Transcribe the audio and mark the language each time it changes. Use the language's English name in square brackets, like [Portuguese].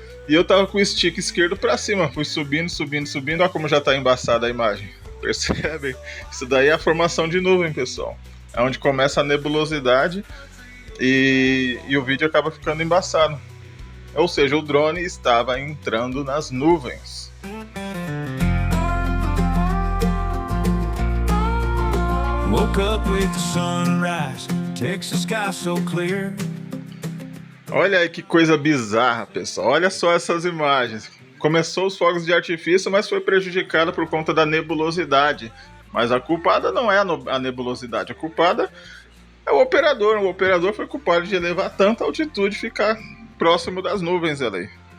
[Portuguese] E eu tava com o stick esquerdo para cima, fui subindo, olha como já tá embaçada a imagem. Percebem? Isso daí é a formação de nuvem, pessoal. É onde começa a nebulosidade e o vídeo acaba ficando embaçado. Ou seja, o drone estava entrando nas nuvens. [English] Woke up with the sunrise, takes the sky so clear. [Portuguese] Olha aí que coisa bizarra, pessoal. Olha só essas imagens. Começou os fogos de artifício, mas foi prejudicada por conta da nebulosidade. Mas a culpada não é a nebulosidade, a culpada é o operador. O operador foi culpado de elevar tanta altitude e ficar próximo das nuvens ali.